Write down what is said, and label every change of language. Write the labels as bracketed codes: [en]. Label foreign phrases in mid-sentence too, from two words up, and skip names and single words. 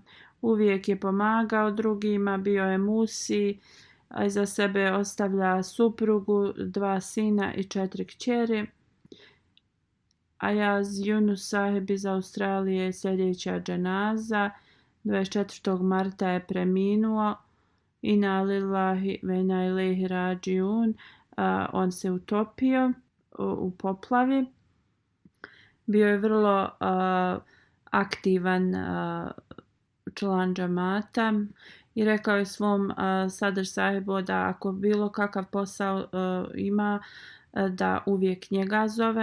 [bs] Uvijek je pomagao drugima, bio je musi, a iza sebe ostavlja suprugu, 2 sina i 4 kćeri. Ayaz Yunus Saheb iz Australije je sljedeća dženaza. 24. marta je preminuo. [ar] إنا لله وإنا إليه راجعون. [bs] On se utopio u poplavi. Bio je vrlo aktivan član džamata i rekao je svom Sadr sahibu da ako bilo kakav posao ima, da uvijek njega zove.